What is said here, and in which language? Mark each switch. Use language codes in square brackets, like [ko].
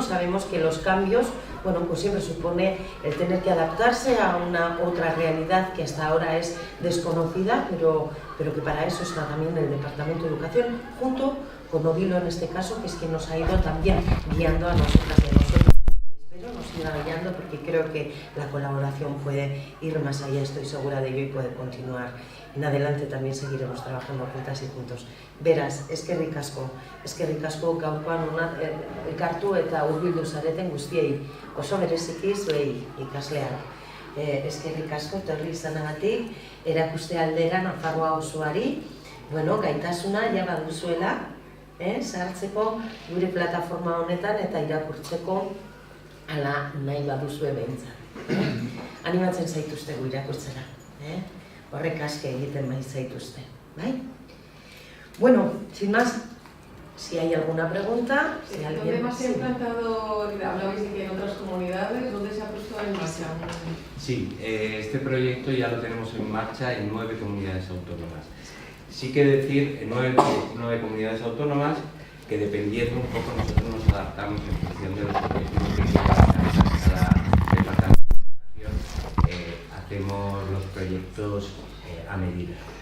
[es] Sabemos que los cambios, bueno, pues siempre supone el tener que adaptarse a una otra realidad que hasta ahora es desconocida, pero que para eso está también el Departamento de Educación, junto con Odilo en este caso, que es quien nos ha ido también guiando a nosotras y a nosotros. Y espero nos siga guiando porque creo que la colaboración puede ir más allá, estoy segura de ello, y puede continuar. En adelante también seguiremos trabajando juntas y juntos. [eu] Beraz, eskerrik asko gaurkoan elkartu eta hurbildu zareten guztiei, oso bereziki zuei ikasleak. Eskerrik asko etorri izanagatik, erakuste aldera Nafarroa osoari, gaitasuna ja baduzuela, sartzeko gure plataforma honetan eta irakurtzeko ala nahi baduzue behintzat. Animatzen zaituztegu irakurtzera. Horrek aske egiten zaituzte, bai? [es] Bueno, sin más, si hay alguna pregunta... ¿Dónde más se ha implantado? Hablabais de que en otras comunidades, ¿dónde se ha puesto en marcha? Sí, este proyecto ya lo tenemos en marcha en 9 comunidades autónomas. Sí que decir, en 9 comunidades autónomas, que dependiendo un poco nosotros nos adaptamos en función de los objetivos que tiene cada departamento de educación, hacemos los proyectos a medida.